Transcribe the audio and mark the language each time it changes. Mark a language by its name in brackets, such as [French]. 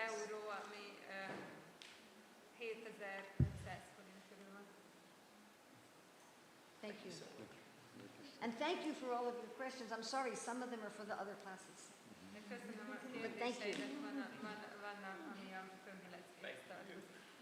[Hungarian] euró, ami 7500 forint körül van. [English] Thank you. And thank you for all of your questions. I'm sorry, some of them are for the other classes. [Hungarian] De köszönöm a [English] But thank you. [Hungarian] kérdéseidet, vannak, ami a többi leckéhez tartozik.